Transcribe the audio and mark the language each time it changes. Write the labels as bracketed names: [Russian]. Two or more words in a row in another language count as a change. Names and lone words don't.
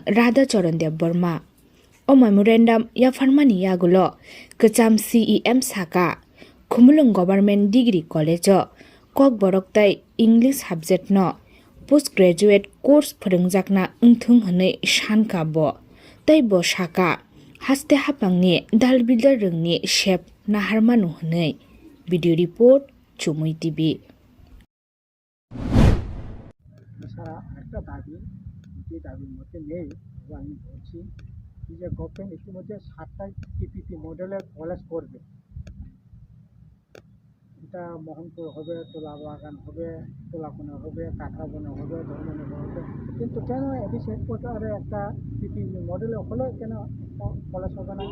[Kok Borok] Radha Debbarma O Memorandum Yapharmani Yagulo Kwcham CEM Saka Khumulwng Government Degree College Kok Boroktai [English] English Subject [Kok Borok] no [English] Postgraduate Course [Kok Borok] Phorungjakna Wngthung hwnwi sankha bo tei bo saka haste hapangni dalbidar rungni shep naharmanu hwnwi [English] video report [Kok Borok] CHUMUI TV [Bangla] সারা একটা দাবি যে দাবির মধ্যে নেই আমি বলছি যে গভর্নমেন্ট ইতিমধ্যে 7টা পিপিপি মডেলের কলেজ করবে। এটা মোহনপুর হবে, তোলাবাগান হবে, তোলাকোনা হবে, কাঁকড়াবনে হবে, ধর্মনগর হবে, কিন্তু কেন এডিসি হেডকোয়ার্টারে একটা পিপিপি মডেলে হলে কেন কলেজ হবে না?